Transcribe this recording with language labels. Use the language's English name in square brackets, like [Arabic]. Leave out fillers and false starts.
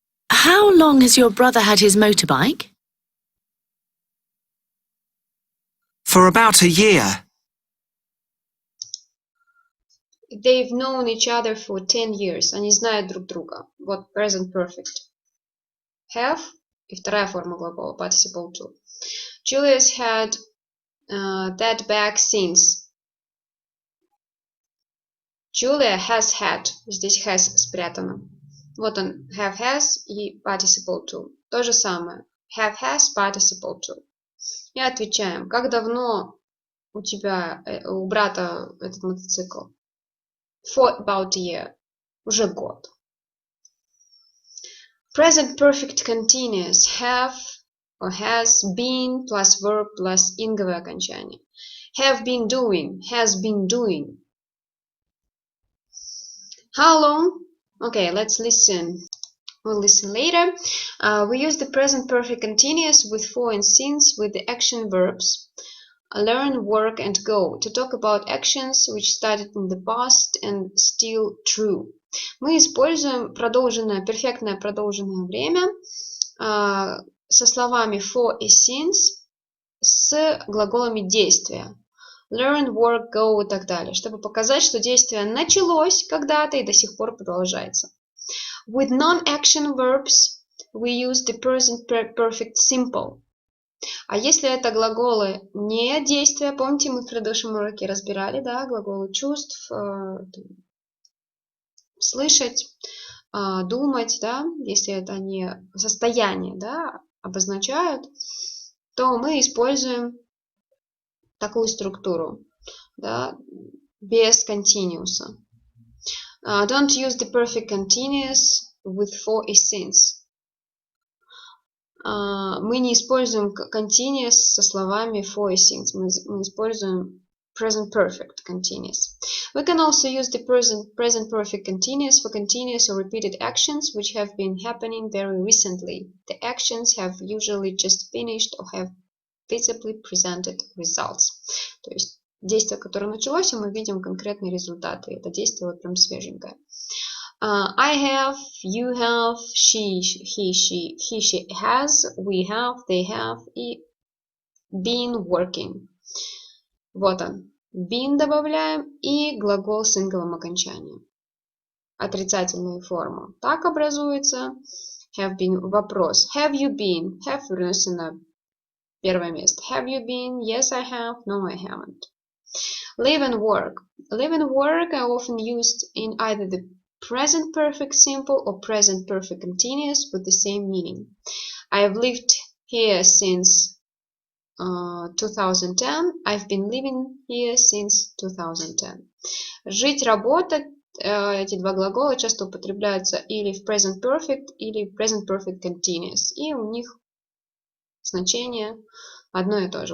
[English] How long has your brother had his motorbike? For about a year. They've known each other for 10 years. [Russian] Они знают друг друга. Вот present perfect. Have и вторая форма глагола participle to. [English] Julia's had that bag since. Julia has had. [Russian] Здесь has спрятано. Вот он, have has и participle to. То же самое. Have has, participle to. И отвечаем, как давно у тебя, у брата этот мотоцикл? [English] For about a year. [Russian] Уже год. [English] Present perfect continuous. Have or has been plus verb plus [Russian] инговое окончание. [English] Have been doing. Has been doing. How long? Okay, let's listen. We'll listen later. We use the present perfect continuous with for and since with the action verbs learn, work, and go to talk about actions which started in the past and still true. [Russian] Мы используем перфектное продолженное время со словами for и since с глаголами действия. Learn, work, go и так далее, чтобы показать, что действие началось когда-то и до сих пор продолжается. [English] With non-action verbs we use the present perfect simple. [Russian] А если это глаголы не действия, помните, мы в предыдущем уроке разбирали, да, глаголы чувств, слышать, думать, да, если это не состояние, да, обозначают, то мы используем такую структуру, да, без continuous. [English] Don't use the perfect continuous with for и since. [Russian] Мы не используем continuous со словами for и since. Мы используем present perfect continuous. [English] We can also use the present perfect continuous for continuous or repeated actions which have been happening very recently. The actions have usually just finished or have visibly presented results. [Russian] То есть действие, которое началось, и мы видим конкретные результаты. Это действие вот прям свеженькое. [English] I have, you have, he, she has, we have, they have и been working. [Russian] Вот он. Been добавляем и глагол с инговым окончанием. Отрицательная форма. Так образуется. Have been вопрос. [English] Have you been? [Russian] Have вернулся на первое место. [English] Have you been? Yes, I have. No, I haven't. Live and work. Live and work are often used in either the present perfect simple or present perfect continuous with the same meaning. I have lived here since 2010. I've been living here since 2010. [Russian] Жить, работать, эти два глагола часто употребляются или в present perfect, или в present perfect continuous. И у них значение одно и то же.